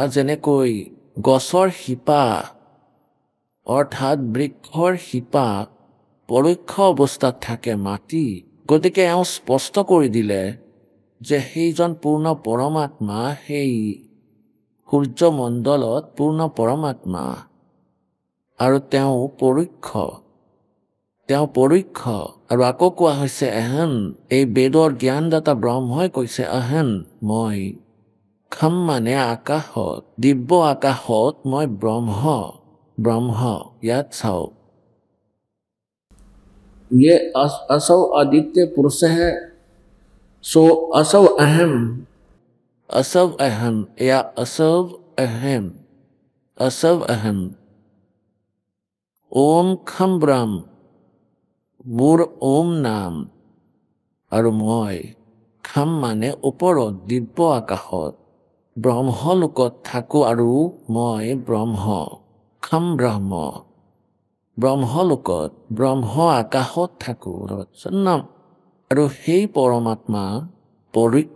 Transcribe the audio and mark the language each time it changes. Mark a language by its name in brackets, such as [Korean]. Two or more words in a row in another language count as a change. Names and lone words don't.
[Assamese] যেনেকৈ গছৰ শিপা অৰ্থাৎ বৃক্ষৰ শিপা পৰোক্ষ অৱস্থাত থাকে মাটি, গতিকে এওঁ স্পষ্ট কৰি দিলে যে সেইজন পূৰ্ণ পৰমাত্মা, সেই সূৰ্যমণ্ডলত পূৰ্ণ পৰমাত্মা আৰু তেওঁ পৰোক্ষ আৰু আকৌ কোৱা হৈছে এহেন। এই বেদৰ জ্ঞানদাতা ব্ৰহ্মই কৈছে এহেন মই। খম মানে আকাশত, দিব্য আকাশত মই ব্ৰহ্ম। ইয়াত চাওক, [Sanskrit] ये असौ आदित्य पुरुष है, सो असौ अहम। या असव अहम। ओम खम ब्रह्म [Assamese] মোৰ ওম নাম আৰু মই। খম মানে ওপৰত দিব্য আকাশত ব্ৰহ্মলোকত থাকোঁ আৰু মই ব্ৰহ্ম। খম ব্ৰহ্ম ব্ৰহ্মলোকত, ব্ৰহ্ম আকাশত থাকোঁ আৰু সেই পৰমাত্মা পৰোক্ষ।